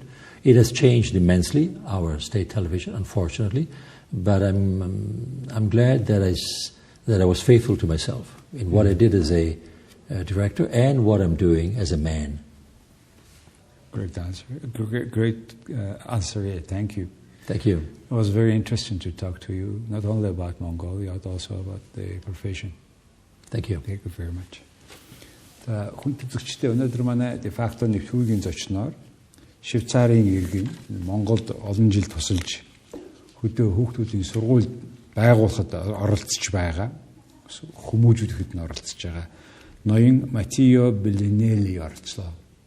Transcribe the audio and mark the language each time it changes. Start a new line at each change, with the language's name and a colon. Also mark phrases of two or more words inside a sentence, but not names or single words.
English: It has changed immensely, our state television, unfortunately, but I'm glad that I was faithful to myself in what I did as a director and what I'm doing as a man. Great answer. Great answer. Yeah, thank you. Thank you. It was very interesting to talk to you, not only about Mongolia, but also about the profession. Thank you. Thank you very much.
Mongolian: Хүн төвчтэй өнөөдөр манай Дэфакто нэвтрүүлгийн зочноор Швейцарын иргэн Монголд олон жил тусалж хүүхдүүдийн сургууль байгуулахад оролцож байгаа. Хүмүүжүүлэхэд нь оролцож байгаа. Ноён Маттео Бэллинэлли оролцлоо.